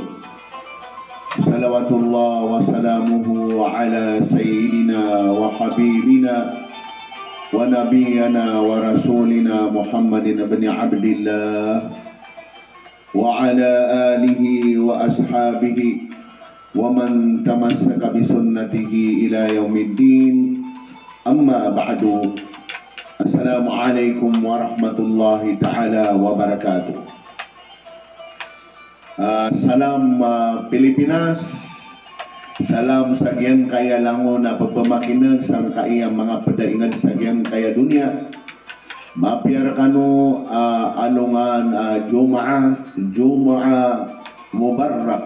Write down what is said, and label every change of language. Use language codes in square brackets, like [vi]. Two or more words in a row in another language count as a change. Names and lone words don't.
[ar] صلوات الله وسلامه على سيدنا وحبيبنا ونبينا ورسولنا محمد بن عبد الله وعلى آله وأصحابه ومن تمسك بسنته إلى يوم الدين. أما بعد، السلام عليكم ورحمة الله تعالى وبركاته. [mrw] Salam Pilipinas, salam sa giyang kaya lango na pagpamakinag sang kaiyang mga padaingan sa giyang kaya dunia. Mapiyar kano alungan [ar] جمعة مبارك.